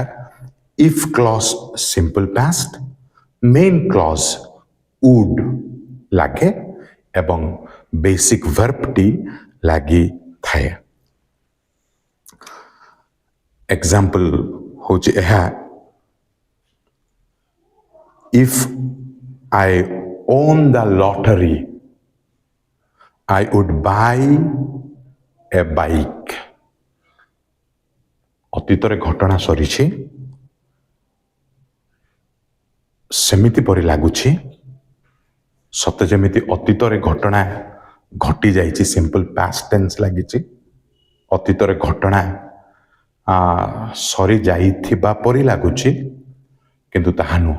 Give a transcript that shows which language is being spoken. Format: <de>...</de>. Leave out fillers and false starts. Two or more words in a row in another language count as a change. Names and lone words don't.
<en>if clause simple past, main clause would</en> <or>ଲାଗେ ଏବଂ</or> <en>basic verb ଲାଗିଥାଏ।</en> <or>ଏକ୍ସାମ୍ପଲ୍ ହେଉଛି ଏହା,</or> <en>if I own the lottery, I would buy a bike.</en> <or>ଅତୀତରେ ଘଟଣା ସରିଛି ସେମିତି ପରି ଲାଗୁଛି, ସତେ ଯେମିତି ଅତୀତରେ ଘଟଣା ଘଟି ଯାଇଛି,</or> <en>simple past tense</en> <or>ଲାଗିଛି। ଅତୀତରେ ଘଟଣା ସରି ଯାଇଥିବା ପରି ଲାଗୁଛି, କିନ୍ତୁ ତାହା ନୁହଁ।</or>